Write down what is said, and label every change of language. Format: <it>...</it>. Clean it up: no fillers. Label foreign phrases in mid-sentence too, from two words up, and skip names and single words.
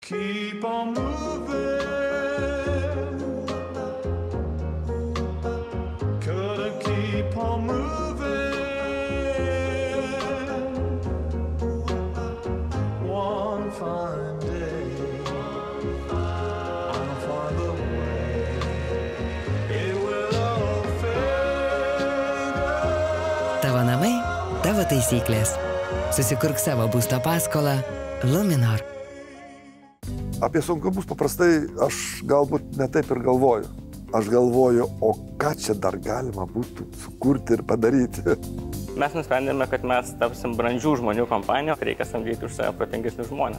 <en>Keep on moving. Gotta keep on moving. One fine day, I'll find a way. It will all fade.</en> <lt>Tavo namai, tavo taisyklės. Susikurk savo būsto paskolą Luminor. Apie sunkumus paprastai aš galbūt ne taip ir galvoju. Aš galvoju, o ką čia dar galima būtų sukurti ir padaryti. Mes nusprendėme, kad mes tapsim brandžių žmonių kompanija, reikia samdyti už save protingesnius žmonės.</lt>